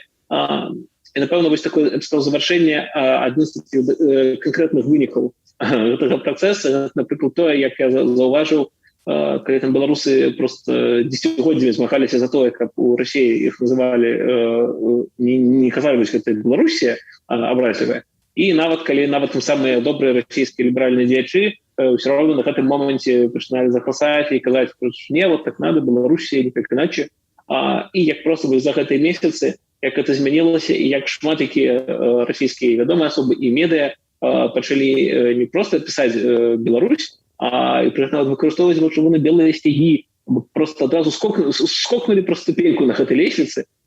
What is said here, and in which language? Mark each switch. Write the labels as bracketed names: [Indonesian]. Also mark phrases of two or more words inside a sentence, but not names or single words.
[Belarusian] І, напэўна, вось такое завяршэнне адзін з канкрэтных вынікаў гэтага працэса, напрыклад, тое, як я заўважыў, калі там беларусы просто дзесяцігоддзямі змагаліся за тое, каб у Расіі іх называлі, не казалі, вось гэта Беларусія абразлівая. І нават калі там самыя добрыя расійскія ліберальныя дзеячы ўсё роўна на гэтым моманце пачыналі захвасаць і казаць, [Russian] не, вот так надо, Беларусія, никак иначе. [Belarusian] І як просто за гэтыя месяцы, як гэта змянілася, і як шмат якія расійскія вядомыя асобы і медыа пачалі не просто пісаць Беларусь, а і выкарыстоўваць чырвона-белыя сцягі, просто адразу скокнули просто ступеньку на гэтай лесвіцы.